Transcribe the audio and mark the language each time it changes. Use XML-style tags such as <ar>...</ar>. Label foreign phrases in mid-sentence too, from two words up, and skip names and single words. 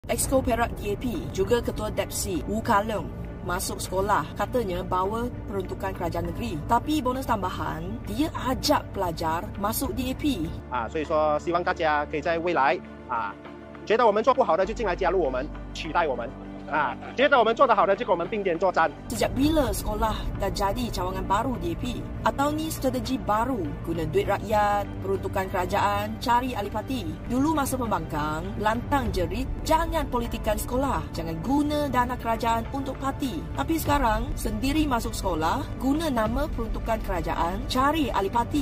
<ms>Exco Perak DAP, juga Ketua DAPC Wu Kalong masuk sekolah, katanya bawa peruntukan kerajaan negeri. Tapi bonus tambahan, dia ajak pelajar masuk DAP.</ms> <zh>所以说希望大家可以在未来觉得我们做不好的就进来加入我们，取代我们觉得我们做得好的就跟我们并肩作战。</zh> <ms>Sejak bila sekolah dah jadi cawangan baru DAP? Atau ni strategi baru guna duit rakyat, peruntukan kerajaan, cari ahli parti? Dulu masa pembangkang, lantang jerit, jangan politikan sekolah, jangan guna dana kerajaan untuk parti. Tapi sekarang, sendiri masuk sekolah, guna nama peruntukan kerajaan, cari ahli parti.</ms>